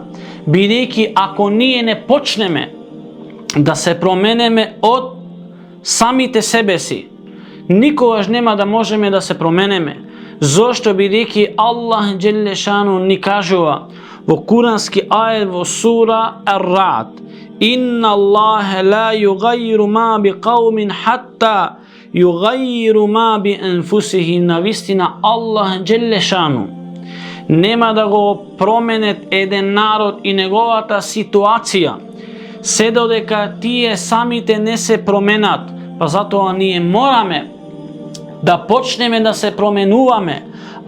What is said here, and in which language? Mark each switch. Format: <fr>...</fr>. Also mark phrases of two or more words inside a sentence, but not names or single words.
<mk>Бидејќи ако ние не почнеме да се променеме од самите себе си, никогаш нема да можеме да се променеме. Зошто? Бидејќи Аллах</mk> <ar>جل شأنه</ar> <mk>ни кажува во курански ајет во сура Ар-Рад:</mk> <ar>إن الله لا يغير ما بقوم حتى يغيروا ما بأنفسهم.</ar> <mk>Навистина Аллах</mk> <ar>جل شأنه</ar> <mk>нема да го променет еден народ и неговата ситуација се додека тие самите не се променат. Па затоа ние мораме да почнеме да се променуваме.</mk>